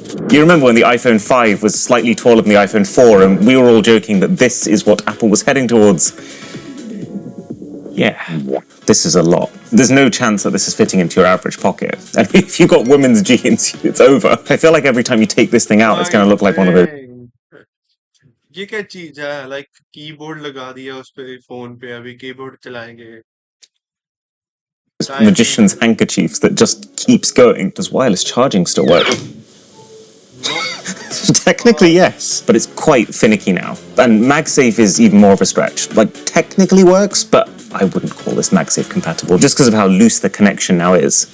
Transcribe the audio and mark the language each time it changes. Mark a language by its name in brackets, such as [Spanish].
[English] You remember when the iPhone 5 was slightly taller than the iPhone 4 and we were all joking that this is what Apple was heading towards? Yeah, this is a lot. There's no chance that this is fitting into your average pocket. And if you've got women's jeans, it's over. I feel like every time you take this thing out, it's going to look like one of those [Hindi] ये क्या चीज है like keyboard लगा दिया उस पे phone पे अभी कीबोर्ड चलाएंगे [English] magician's handkerchiefs that just keeps going. Does wireless charging still work? Technically, yes, but it's quite finicky now. And MagSafe is even more of a stretch. Like, technically works, but I wouldn't call this MagSafe compatible, just because of how loose the connection now is.